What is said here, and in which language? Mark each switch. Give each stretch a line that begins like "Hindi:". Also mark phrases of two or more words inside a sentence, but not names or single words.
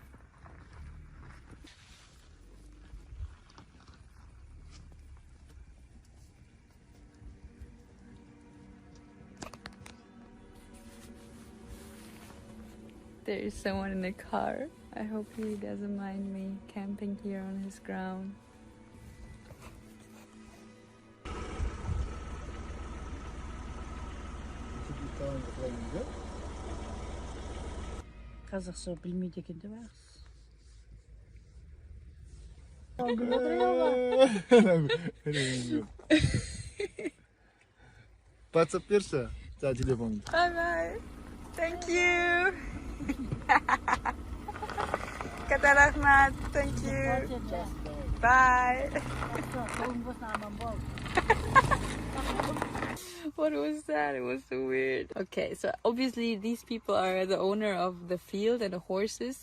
English: There is someone in the car. I hope he doesn't mind me camping here on his ground.
Kazakh: Қазақша білмейді екен деп WhatsApp берші, жаңа телефонды.
English: Bye bye. Thank you.
Kazakh: Kata rahmat.
English: Thank you. Bye. What was that? It was so weird. Okay, so obviously these people are the owner of the field and the horses.